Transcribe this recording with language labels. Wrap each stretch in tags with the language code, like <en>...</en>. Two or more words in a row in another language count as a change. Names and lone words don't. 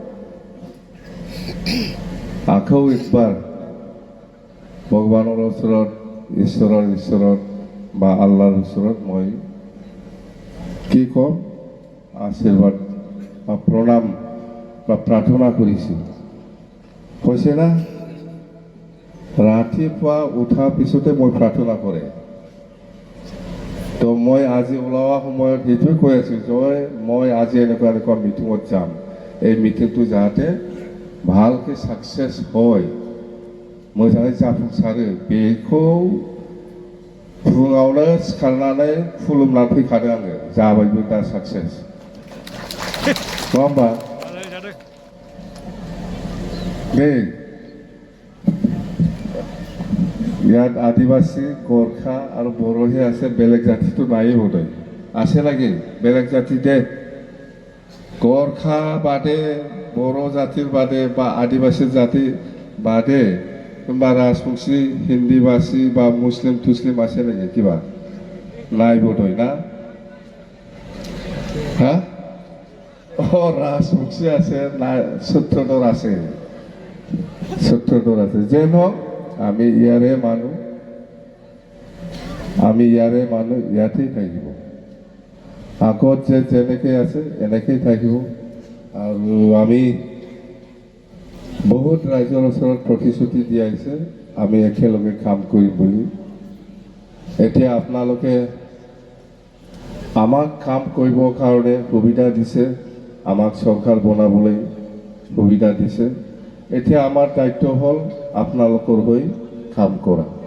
<as>আকৌ একবাৰ ভগৱানৰ ওচৰত ঈশ্বৰৰ বা আল্লাহৰ ওচৰত মই কি ক'ম আশীৰ্বাদ বা প্ৰণাম বা প্ৰাৰ্থনা কৰিছোঁ হৈছে না ৰাতিপুৱা উঠাৰ পিছতে মই প্ৰাৰ্থনা কৰে তো মই আজি ওলোৱা সময়ত সেইটোৱে কৈ আছোঁ যে মই আজি এনেকুৱা মিটিঙত যাম এই মিটিংটো যাতে ভালকৈ ছাকচেছ হয়</as> <brx>मोजाङै जाफुंसारो बेखौ फुङावनो सिखारनानै खुलुमनानै फैखादों आङो जाबायबो दा साक्सेस नङा होमबा</brx> <bn>दे ইয়াত আদিবাসী গোর্খা আর বড়োহে আছে বেলেগ জাতি তো নাই বোধহয় আছে নাকি বেলেগ জাতি দে গোর্খা বাদে বড়ো জাতির বাদে বা আদিবাসী জাতি বাদে কিংবা রাজবংশী হিন্দিভাষী বা মুসলিম তুসলিম আছে নাকি কিবা নাই বোধহয় না</bn> <as>হ্যাঁ ও রাজবংশী আছে না সূত্রধর আছে যেন হোক আমি ইয়াৰে মানুহ ইয়াতেই থাকিব আগত যে যেনেকৈ আছে এনেকেই থাকিব আৰু আমি বহুত ৰাইজৰ ওচৰত প্ৰতিশ্ৰুতি দি আহিছে আমি একেলগে কাম কৰিম বুলি এতিয়া আপোনালোকে আমাক কাম কৰিবৰ কাৰণে সুবিধা দিছে আমাক চৰকাৰ বনাবলৈ সুবিধা দিছে এতিয়া আমাৰ দায়িত্ব হ'ল আপোনালোকৰ হৈ কাম কৰা</as>